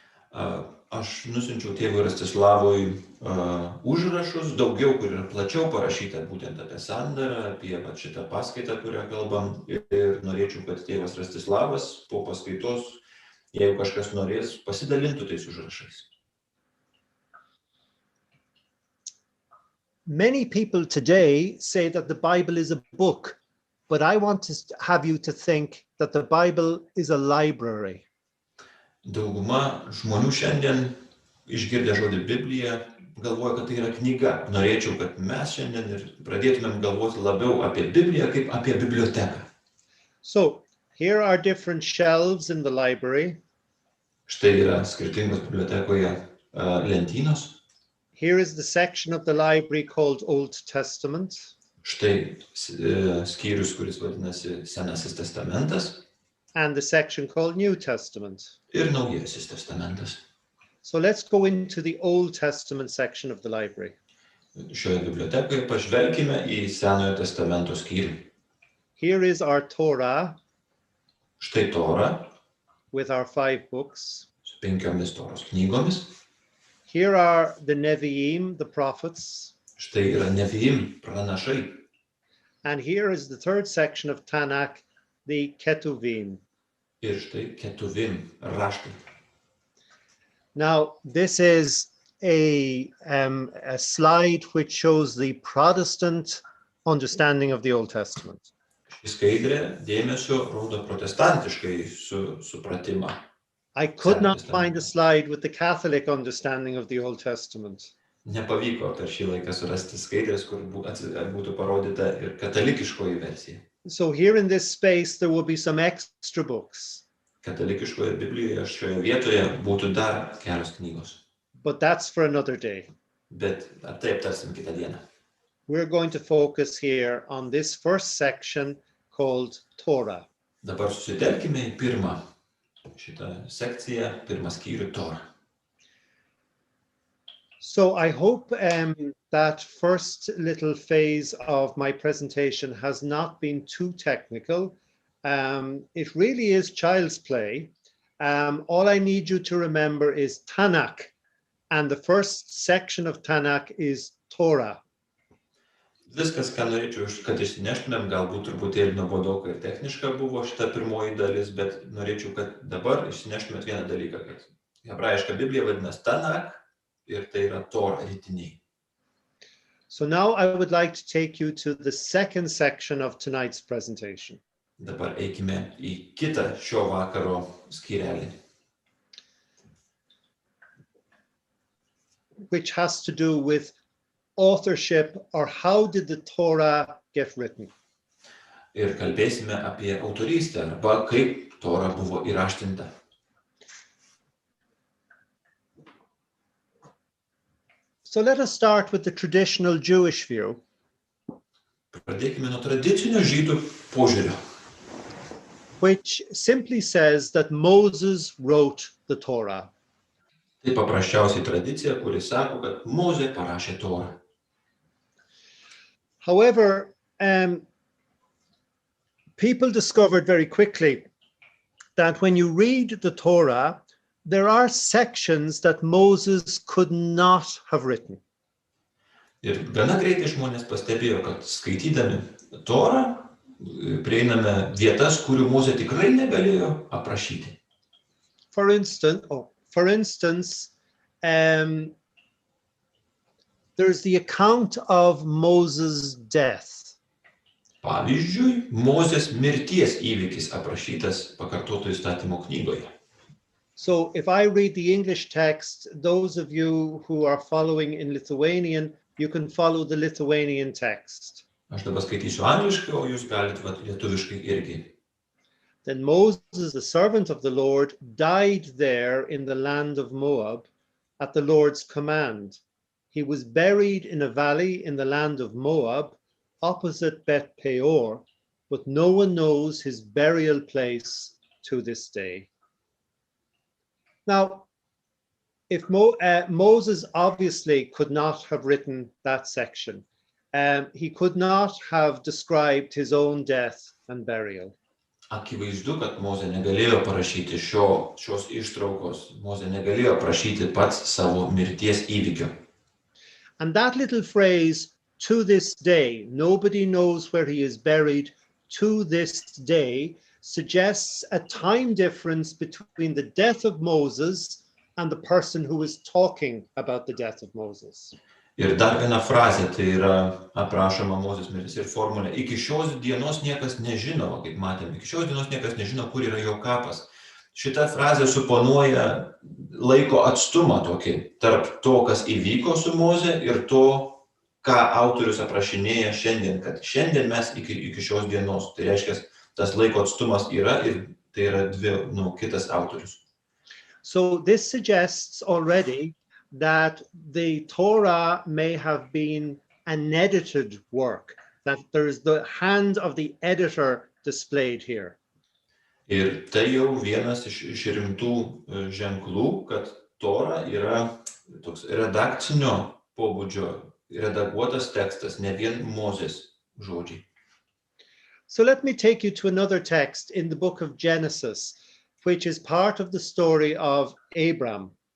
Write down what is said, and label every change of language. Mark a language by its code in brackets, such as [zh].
[lt] Aš nusinčiau tėvui Rastislavui užrašus, daugiau, kur yra plačiau parašyta būtent apie sandarą, apie šitą paskaitą, kurią kalbam, ir norėčiau, kad tėvas Rastislavas po paskaitos, jeigu kažkas norės, pasidalintų tais užrašais. [en] Many people today say that the Bible is a book, but I want to have you to think that the Bible is a library. [lt] Dauguma žmonių šiandien išgirdę žodį Biblija galvoja, kad tai yra knyga. Norėčiau, kad mes šiandien ir pradėtumėm galvoti labiau apie Bibliją kaip apie biblioteką. [en] So, here are different shelves in the library. [lt] Štai yra skirtingos bibliotekoje lentynos. [en] Here is the section of the library called Old Testament. [lt] Štai skyrius, kuris vadinasi Senasis testamentas. [en] And the section called New Testament. [lt] Ir Naujasis testamentas. [en] So let's go into the Old Testament section of the library. [lt] Šioje bibliotekoje pažvelkime į Senojo testamento skyrių. [en] Here is our Torah. [lt] Štai Tora. [en] With our 5 books. [lt] Su 5 Toros knygomis. [en] Here are the Nevi'im, the prophets. [lt] Štai yra Nevi'im, pranašai. [en] And here is the 3rd section of Tanakh, the Ketuvim. [lt] Ir štai Ketuvim, raštai. [en] Now, this is a slide which shows the Protestant understanding of the Old Testament. [lt] Ši skaidrė dėmesio rodo protestantiškai supratimą. [en] I could not find a slide with the Catholic understanding of the Old Testament. [lt] Nepavyko per šį laiką surasti skaidrės, kur būtų parodyta ir katalikiškoji versija. [en] So here in this space there will be some extra books. [lt] Katalikiškoje Biblijoje šioje vietoje būtų dar kelios knygos. [en] But that's for another day. [lt] Bet tai aptarsim kitą dieną. [en] We're going to focus here on this first section called Torah. [lt] Dabar susitelkime į pirmą šitą sekciją, pirmą skyrių Torą. [en] So I hope that first little phase of my presentation has not been too technical. It really is child's play. All I need you to remember is Tanakh, and the first section of Tanakh is Torah. [lt] Viskas, ką norėčiau, kad išsineštumėm, galbūt truputėlį nuobodoka ir techniška buvo šita pirmoji dalis, bet norėčiau, kad dabar išsineštumėt vieną dalyką, kad hebrajiška Biblija vadinasi Tanakh ir tai yra Tora, rytiniai. [en] So now I would like to take you to the second section of tonight's presentation. [lt] Dabar eikime į kitą šio vakaro skyrelį. [en] Which has to do with authorship, or how did the Torah get written? [lt] Ir kalbėsime apie autorystę, arba kaip Tora buvo įraštinta. [en] So let us start with the traditional Jewish view. [lt] Pradėkime nuo tradicinio žydų požiūrio. [en] which simply says that Moses wrote the Torah. [lt] Tai paprasčiausiai tradicija, kuri sako, kad Mozė parašė Torą. [en] However, people discovered very quickly that when you read the Torah, there are sections that Moses could not have written. [lt] Ir gana greitai žmonės pastebėjo, kad skaitydami Torą prieiname vietas, kurių Mozė tikrai negalėjo aprašyti. [en] For instance, there's the account of Moses' death. [lt] Pavyzdžiui, Mozės mirties įvykis aprašytas pakartotų įstatymo knygoje. [en] So if I read the English text, those of you who are following in Lithuanian, you can follow the Lithuanian text. [lt] Aš dabar skaitysiu angliškai, o jūs galite lietuviškai irgi. [en] Then Moses, the servant of the Lord, died there in the land of Moab at the Lord's command. He was buried in a valley in the land of Moab, opposite Beth Peor, but no one knows his burial place to this day. Now, if Moses obviously could not have written that section, he could not have described his own death and burial. [lt] Akivaizdu, kad Mozė negalėjo parašyti šios ištraukos. Mozė negalėjo aprašyti pats savo mirties įvykio. [en] And that little phrase, to this day, nobody knows where he is buried, to this day, suggests a time difference between the death of Moses and the person who is talking about the death of Moses. [lt] Ir dar viena frazė, tai yra aprašoma Mozės mirtis ir formulė. Iki šios dienos niekas nežino, kaip matėme, iki šios dienos niekas nežino, kur yra jo kapas. Šita frazė suponuoja laiko atstumą tokį tarp to, kas įvyko su Mozė ir to, ką autorius aprašinėja šiandien, kad šiandien mes iki šios dienos. Tai reiškia, tas laiko atstumas yra ir tai yra kitas autorius. [en] So this suggests already that the Torah may have been an edited work, that there's the hand of the editor displayed here. [lt] Ir tai jau vienas iš rimtų ženklų, kad Tora yra toks redakcinio pobūdžio, redaguotas tekstas, ne vien Mozės žodžiai. [en] So let me take you to another text in the book of Genesis, which is part of the story of Abraham.